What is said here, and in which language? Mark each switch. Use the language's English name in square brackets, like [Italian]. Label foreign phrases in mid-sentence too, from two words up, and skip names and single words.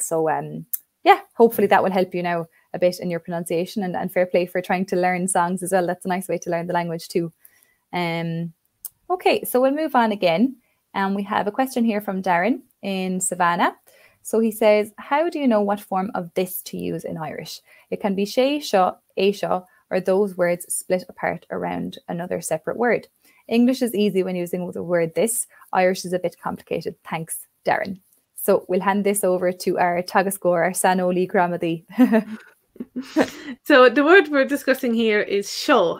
[English] So yeah, hopefully that will help you now a bit in your pronunciation, and fair play for trying to learn songs as well. That's a nice way to learn the language too. Okay, so we'll move on again. And we have a question here from Darren in Savannah. So he says, how do you know what form of this to use in Irish? It can be she, [Irish] seo, a seo, [English] or those words split apart around another separate word. English is easy when using the word this. Irish is a bit complicated. Thanks, Darren. So we'll hand this over to our tagascóir, our [Irish] Sanoli Gramadi. [English] So the word we're discussing here is seo.